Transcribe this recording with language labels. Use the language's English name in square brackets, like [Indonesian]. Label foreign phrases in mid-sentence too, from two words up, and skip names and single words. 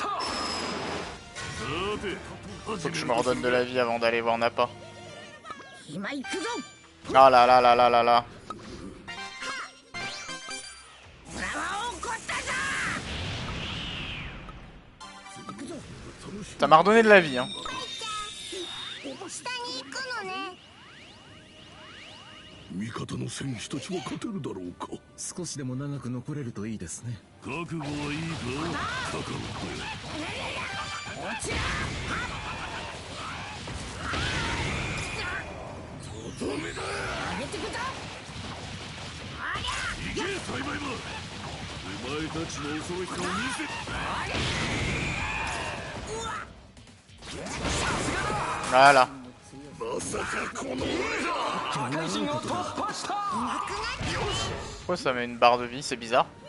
[French] Faut que je me redonne de la vie avant d'aller voir Nappa. Ah là là là là là là. Ça m'a redonné de la vie, hein. [Japanese] 味方の戦士たちは勝てるだろうか。少しでも長く残れるといいですね。覚悟はいいか、カカロット。とどめだ。行け、サイバイバー。お前たちの恐ろしさを見せ。 [French] Voilà. Pourquoi ça met une barre de vie? C'est bizarre.